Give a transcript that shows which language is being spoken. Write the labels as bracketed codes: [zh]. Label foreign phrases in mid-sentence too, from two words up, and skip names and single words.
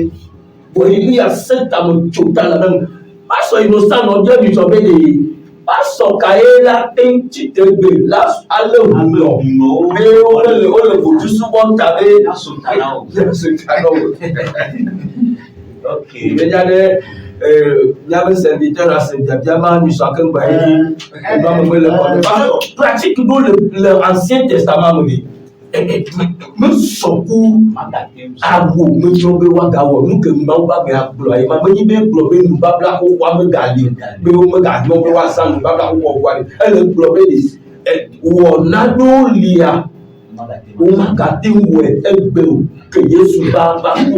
[ee] Bo Elia sẽ tame tso ta la ne pasɔ innocent nɔ dze mi sɔ be pasɔ ka ye la teŋ tsitegbe la ale wòlɔ be wole vodu subɔm ta be Sultanawo. Ok. Benya ɖe miabe serviteur asẽbiabia ma nyusɔ keŋgba ye ema me le kɔ ne [fr] parce que pratique [ee] ɖo le [fr] Ancien Testament [ee] me mesɔku awo menyɔ be woagawɔ nu ke Mawu be agblɔ ayi ma menyi be gblɔ be nubabla xoxoa megali be womegaɖɔ be woazã nubabla xoxoa ele gblɔ be wɔna ɖewo lia womagate ŋu wɔe egbe o ke Yesu va ko.